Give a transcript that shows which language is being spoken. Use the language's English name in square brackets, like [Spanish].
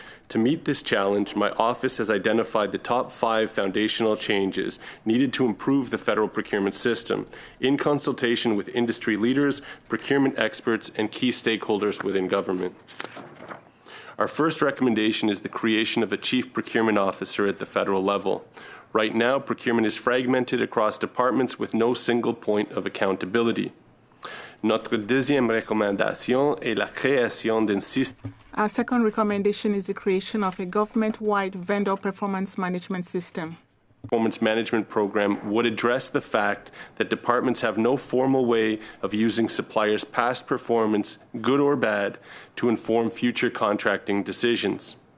[English] To meet this challenge, my office has identified the top 5 foundational changes needed to improve the federal procurement system, in consultation with industry leaders, procurement experts, and key stakeholders within government. Our first recommendation is the creation of a Chief Procurement Officer at the federal level. Right now, procurement is fragmented across departments with no single point of accountability. [French] Notre deuxième recommandation est la création d'un système. [English] Our second recommendation is the creation of a government-wide vendor performance management system. Performance management program would address the fact that departments have no formal way of using suppliers' past performance, good or bad, to inform future contracting decisions.